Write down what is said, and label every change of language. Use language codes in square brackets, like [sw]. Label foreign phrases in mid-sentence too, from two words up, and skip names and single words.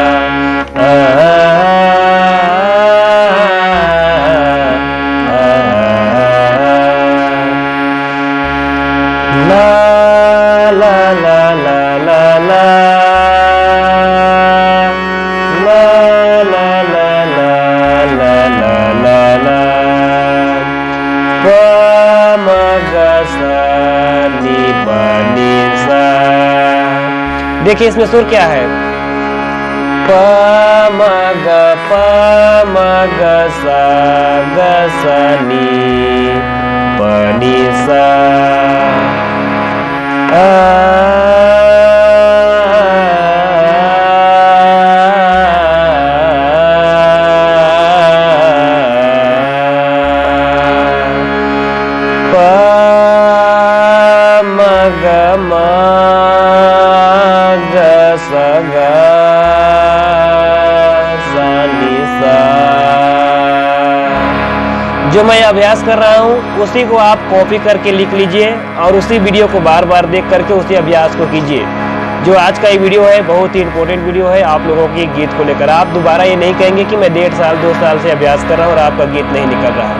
[hi] ला ला ला ला ला ला ला ला ला ला ला ला ला ला प म ग सा नी प नी सा। देखिए इसमें सुर क्या है, प म ग सा ग सा नी प नी सा आ प म ग सा ग सा नी सा। जो मैं अभ्यास कर रहा हूँ उसी को आप कॉपी करके लिख लीजिए और उसी वीडियो को बार बार देख करके उसी अभ्यास को कीजिए। जो आज का ये वीडियो है बहुत ही [en] important video [hi] है आप लोगों के गीत को लेकर। आप दोबारा ये नहीं कहेंगे कि मैं 1.5 साल 2 साल से अभ्यास कर रहा हूँ और आपका गीत नहीं निकल रहा है।